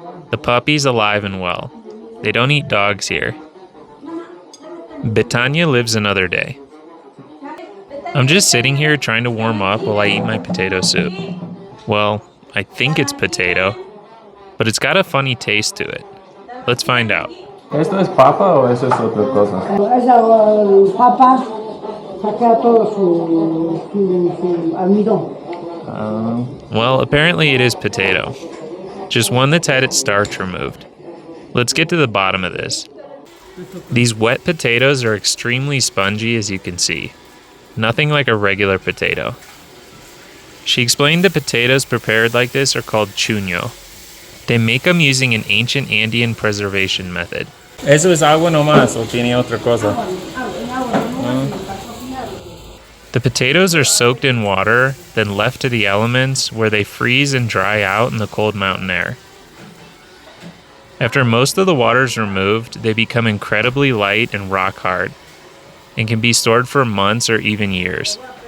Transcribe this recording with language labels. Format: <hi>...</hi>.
<en>The puppy's alive and well. They don't eat dogs here. Betania lives another day. I'm just sitting here trying to warm up while I eat my potato soup. Well, I think it's potato, but it's got a funny taste to it. Let's find out.</en> <es>¿Esto es papa o eso es otra cosa? Esa papa saca todo su almidón.</es> <en>Well, apparently it is potato. Just one that's had its starch removed. Let's get to the bottom of this. These wet potatoes are extremely spongy, as you can see. Nothing like a regular potato. She explained the potatoes prepared like this are called chuño. They make them using an ancient Andean preservation method.</en> <es>¿Eso es agua nomás o tiene otra cosa?</es> <en>The potatoes are soaked in water, then left to the elements where they freeze and dry out in the cold mountain air. After most of the water is removed, they become incredibly light and rock hard, and can be stored for months or even years.</en>